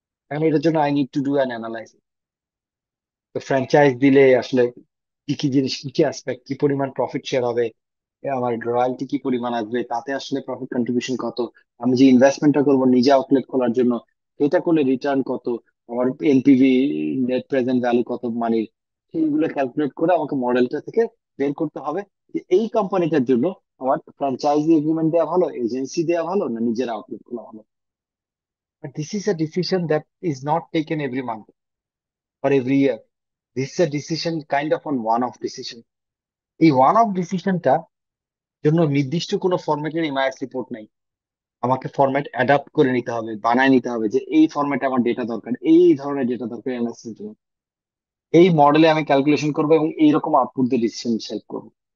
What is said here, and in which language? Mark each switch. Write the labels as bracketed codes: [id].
[bn] এখন এটার জন্য [en] I need to do an analysis. [bn] তো ফ্র্যাঞ্চাইজ দিলে আসলে কি কি জিনিস, কি কি অ্যাসপেক্ট, কি পরিমাণ প্রফিট শেয়ার হবে, আমার রয়্যালটি কি পরিমাণ আসবে, তাতে আসলে প্রফিট কন্ট্রিবিউশন কত, আমি যে ইনভেস্টমেন্টটা করবো নিজে আউটলেট খোলার জন্য, এটা করলে রিটার্ন কত, আমার এনপিভি, নেট প্রেজেন্ট ভ্যালু কত মানির, সেইগুলো ক্যালকুলেট করে আমাকে মডেলটা থেকে বের করতে হবে যে এই কোম্পানিটার জন্য আমার ফ্র্যাঞ্চাইজি এগ্রিমেন্ট দেওয়া ভালো, এজেন্সি দেওয়া ভালো, না নিজের আউটলেট খোলা ভালো। [en] But this is a decision that is not taken every month or every year. This is a decision kind of on one off decision. [bn] এই ওয়ান অফ ডিসিশনটা জন্য নির্দিষ্ট কোনো ফরম্যাটের এমআইএস রিপোর্ট নাই, আমাকে ফরম্যাট অ্যাডাপ্ট করে নিতে হবে, বানায় নিতে হবে যে এই ফরম্যাটে আমার ডেটা দরকার, এই ধরনের ডেটা দরকার অ্যানালিসিসের জন্য, এই মডেলে আমি ক্যালকুলেশন করবো এবং এইরকম আউটপুট দিয়ে ডিসিশন সেট করবো।